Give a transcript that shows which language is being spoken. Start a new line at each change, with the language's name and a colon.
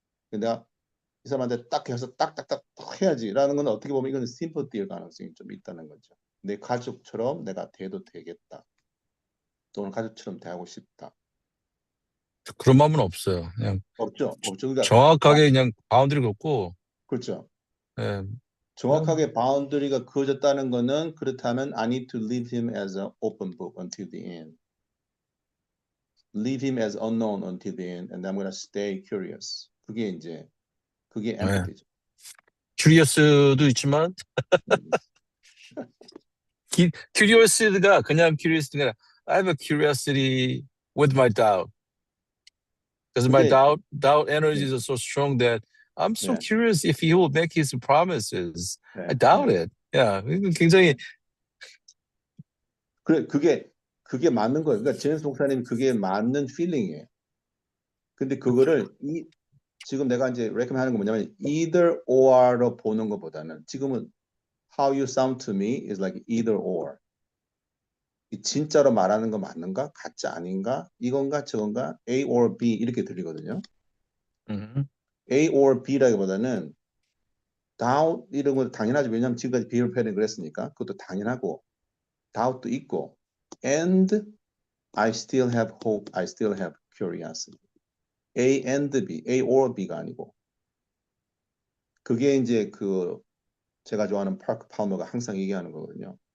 Korean: 근데 내가 이 사람한테 딱 해서 딱딱딱 해야지라는 건 어떻게 보면 이건 sympathy일 가능성이 좀 있다는 거죠. 내 가족처럼 내가 대도 되겠다. 또는 가족처럼 대하고 싶다. 그런 마음은 없어요. 그냥 없죠. 그러니까 정확하게 그냥 바운드리가 없고, 그렇죠. 예, 정확하게 바운더리가 그어졌다는 거는 그렇다면
English: I need to leave him as an open book until the end. Leave him as unknown until the end, and I'm gonna stay curious.
Korean: 그게 empathy죠. 큐리어스도 있지만, 큐리어스가 그냥 큐리어스가 아니라
English: I have a curiosity with my doubt. Because my
Korean: 그게
English: doubt energies are so strong that I'm so
Korean: 네,
English: curious if he will make his promises.
Korean: 네,
English: I doubt
Korean: 네.
English: it. Yeah,
Korean: 굉장히 그게 맞는 거예요. 그러니까 제임스 목사님이 그게 맞는 필링이에요. 근데 그거를 지금 내가 이제 recommend하는 건 뭐냐면 either or로 보는 것보다는 지금은
English: how you sound to me is like either or.
Korean: 진짜로 말하는 거 맞는가? 가짜 아닌가? 이건가 저건가? A or B 이렇게 들리거든요. A or B라기보다는 doubt 이런 건 당연하죠. 왜냐하면 지금까지 비율 표현을 그랬으니까 그것도 당연하고 doubt도 있고
English: and I still have hope, I still have curiosity.
Korean: A and B, A or B가 아니고 그게 이제 그 제가 좋아하는 파크 파우머가 항상 얘기하는 거거든요.